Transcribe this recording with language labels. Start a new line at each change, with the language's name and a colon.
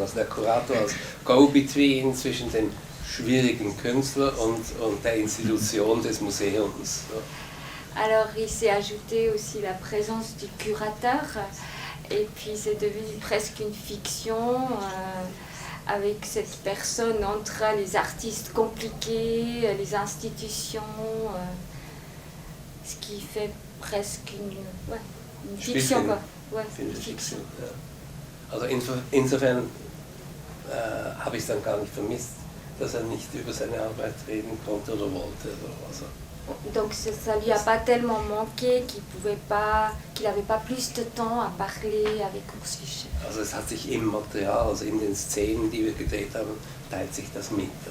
German: Also der Kurator als Go-Between zwischen dem schwierigen Künstler und der Institution des Museums.
French: Alors il s'est ajouté aussi la présence du curateur et puis c'est devenu presque une fiction avec cette personne entre les artistes compliqués, les institutions, ce qui fait presque une fiction quoi. Ouais, une fiction.
German: Ja. Also insofern habe ich es dann gar nicht vermisst, dass nicht über seine Arbeit reden konnte oder wollte. Also.
French: Donc ça lui a pas tellement manqué qu'il n'avait pas plus de temps à parler avec Urs Fischer.
German: Also es hat sich im Material, also in den Szenen, die wir gedreht haben, teilt sich das mit.